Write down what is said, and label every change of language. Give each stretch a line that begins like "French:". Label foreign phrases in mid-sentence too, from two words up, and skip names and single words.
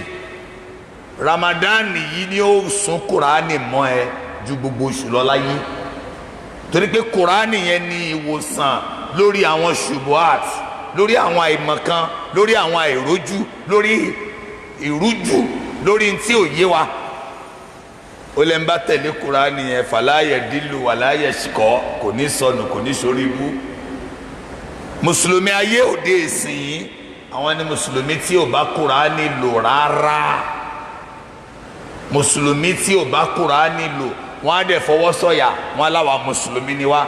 Yoruba: Ramadan yìí ni ó sún Kùránì mọ́ ẹ ju gbogbo oṣù lọ láyé, torí pé Kùránì yẹn ni ìwòsàn lórí àwọn ṣubuhat, lórí àwọn àìmọ̀kan, lórí àwọn àìrójú, lórí ìrújú, lórí tí ò yé wa. Ó lẹ́ ń bá tẹ̀lé Kùránì yẹn
Arabic: فلا يضل ولا يشقى,
Yoruba: kò ní sọnù kò ní sórí ibú. Mùsùlùmí ayé òde ìsìn àwọn ni mùsùlùmí tí ò bá Kùránì lò rárá. Mùsùlùmí tí ò bá Kùránì lò wọ́n á dẹ̀ fọwọ́ sọ̀yà wọ́n aláwa mùsùlùmí ni wá.